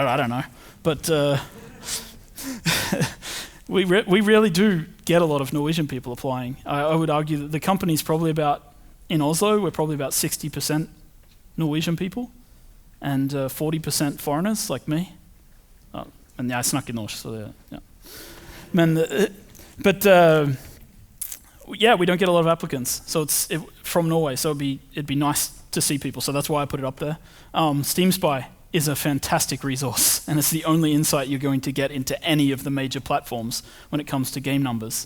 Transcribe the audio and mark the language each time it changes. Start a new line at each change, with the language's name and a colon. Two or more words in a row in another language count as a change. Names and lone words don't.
English: I don't know. But we really do get a lot of Norwegian people applying. I would argue that the company's probably in Oslo, we're probably about 60% Norwegian people and 40% foreigners like me.
Norwegian: Men jeg snakker norsk, så det, ja.
English: We don't get a lot of applicants, so it's from Norway, so it'd be nice to see people, so that's why I put it up there. Steam Spy is a fantastic resource, and it's the only insight you're going to get into any of the major platforms when it comes to game numbers.